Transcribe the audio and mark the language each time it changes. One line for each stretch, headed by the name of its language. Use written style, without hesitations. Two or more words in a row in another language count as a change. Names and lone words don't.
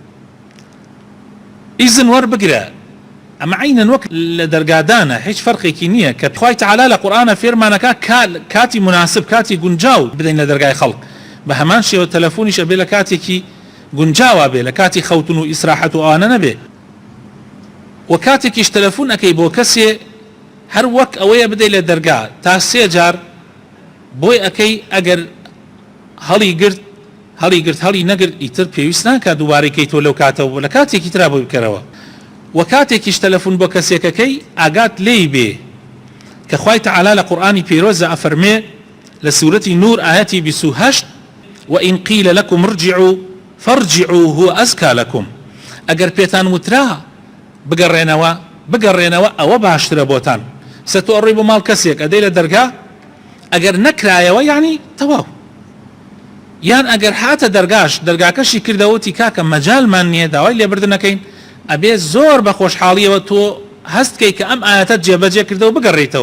Central Kurdish: ئیزن وەربگرە ئەمە عینەن وەک لە دەرگادانە هیچ فەرقێکی نییە کە خوای تەعالا لە قورئانە فێرمانەکە کاتی مناسب کاتی گونجاو بدەین لە دەرگای خەڵک بە هەمان شێوە تەلەفۆنیش ئەبێ لە کاتێکی گونجاوە بێ لە کاتی خەوتن و ئیسراحەت و ئەوانە نەبێ و کاتێکیش تەلەفۆن ئەەکەی بۆ کەسێ هەر وەک ئەوەیە بدەی لە دەرگا تا 3 جار بۆی ئەەکەی ئەگەر هەڵی نەگرت ئیتر پێویست ناکات دووبارەی تۆ لەو کاتەوە لە کاتێکی ترا بۆی بکەرەوە و کاتێکیش تەلەفۆن بۆ کەسێکەکەی ئاگات لێی بێ کە خوای تەعالا لە قورئانی پیرۆزە ئەفەرمێ لە سوورەتی نور ئاەتی 28
Arabic: وإن قيل لكم ارجعوا فارجعوا هو أزكى لكم
Central Kurdish: ئەگەر پێتان وترا بگەڕێنەوە ئەوە باشترە بۆتان سەتۆڕی بۆ ماڵ کەسێک ئەدەی لە دەرگا ئەگەر نەکرایەوە یعنی تەواو یان ئەگەر هاتە دەرگاکەشی کردەوەتی کاکە مەجالمان نییە داوای لێبردنەکەین ئەبێ زۆر بە خۆشحاڵیەوە تۆ هەستکەی کە ئەم ئاەتە جێبەجێ کردەوە بگەڕێیتەوە